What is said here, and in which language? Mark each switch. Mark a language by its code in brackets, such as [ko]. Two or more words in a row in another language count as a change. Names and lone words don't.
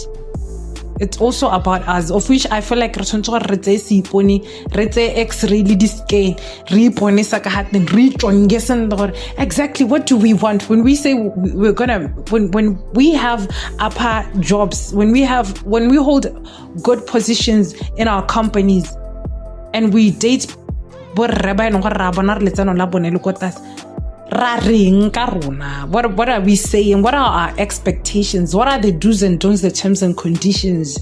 [en] It's also about us, of which I feel like exactly what do we want when we say we're gonna, when we have upper jobs, when we hold good positions in our companies, and we date [tn] borre ba eno gore ra bona re letseno la bone le ko tlase ra reng ka rona. [en] What are we saying? What are our expectations? What are the do's and don'ts, the terms and conditions?